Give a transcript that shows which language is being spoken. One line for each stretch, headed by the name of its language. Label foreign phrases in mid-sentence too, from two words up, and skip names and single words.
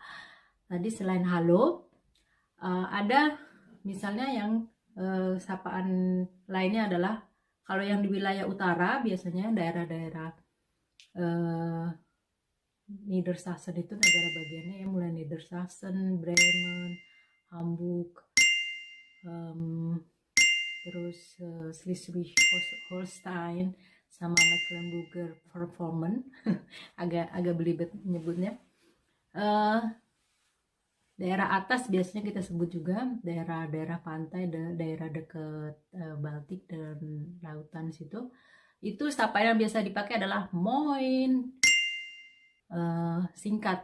Indonesian: Tadi selain halo ada misalnya yang sapaan lainnya adalah kalau yang di wilayah utara biasanya daerah-daerah Niedersachsen itu negara bagiannya ya, mulai Niedersachsen, Bremen, Hamburg, terus Schleswig-Holstein sama Mecklenburg-Vorpommern. agak belibet nyebutnya. Daerah atas biasanya kita sebut juga daerah-daerah pantai, daerah dekat Baltik dan lautan situ. Itu sapaan yang biasa dipakai adalah moin, singkat.